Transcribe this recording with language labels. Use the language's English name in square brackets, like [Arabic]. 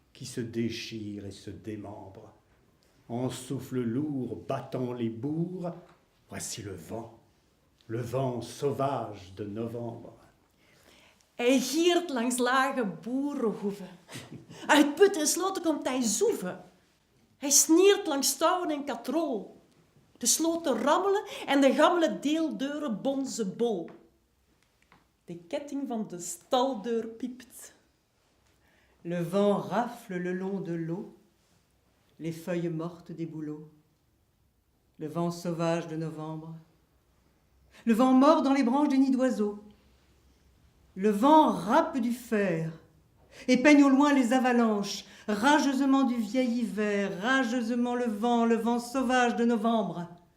[French] qui se déchire et se démembre. En souffle lourd battant les bourgs, voici le vent sauvage de novembre. [Dutch] Hij giert langs lage boerenhoeven. Uit put en sloten komt hij zoeven. Hij sniert langs touwen en katrol. De sloten rammelen en de gammele deeldeuren bonzen bol. De ketting van de staldeur piept. [French] Le vent rafle le long de l'eau, les feuilles mortes des bouleaux. Le vent sauvage de novembre. Le vent mord dans les branches des nids d'oiseaux. Le vent râpe du fer et peigne au loin les avalanches, rageusement du vieil hiver, rageusement le vent sauvage de novembre.